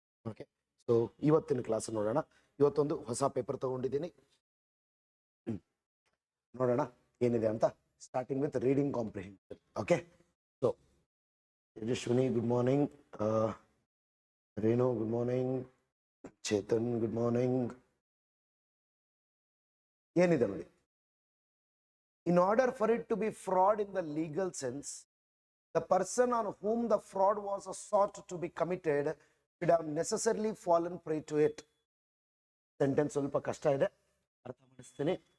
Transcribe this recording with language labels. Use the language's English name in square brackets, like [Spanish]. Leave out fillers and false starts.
[Kannada] Okay, so ಇವತ್ತಿನ class ನೋಡೋಣ. ಇವತ್ತೊಂದು ಹೊಸ ಪೇಪರ್ ತಗೊಂಡಿದ್ದೀನಿ, ನೋಡೋಣ ಏನಿದೆ ಅಂತ. [English] Starting with reading comprehension. Okay, so Yashaswini good morning, Renu good morning, Chetan good morning. [Kannada] ಏನಿದೆ ನೋಡಿ, [English] in order for it to be fraud in the legal sense, the person on whom the fraud was sought to be committed should have necessarily fallen prey to it. [Kannada] Sentence ಸ್ವಲ್ಪ ಕಷ್ಟ ಇದೆ, ಅರ್ಥ ಮಾಡಿಸ್ತೀನಿ.